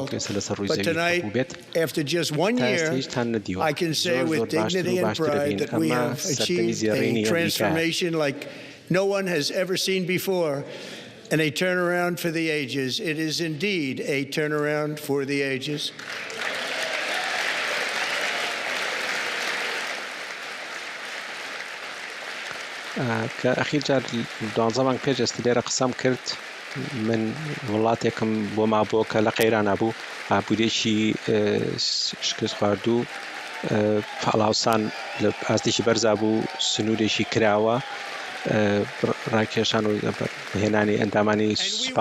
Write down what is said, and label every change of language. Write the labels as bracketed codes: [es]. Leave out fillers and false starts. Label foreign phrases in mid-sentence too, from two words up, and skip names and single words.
[en] But tonight, after just 1 year, I can say with dignity and pride that we have achieved a transformation like no one has ever seen before, and a turnaround for the ages. It is indeed a turnaround for the ages. [ckb] کە ئەخیر جار 12 مانگ پێش ئێستا لێرە قسەم کرد من وڵاتێکم بۆ مابووە کە لە قەیرانە بوو ئابوورێکی شکست خواردوو پاڵاوسان لە ئاستێکی بەرزا بوو سنوورێکی کراوە ڕاکێشان و هێنانی ئەندامانی سوپا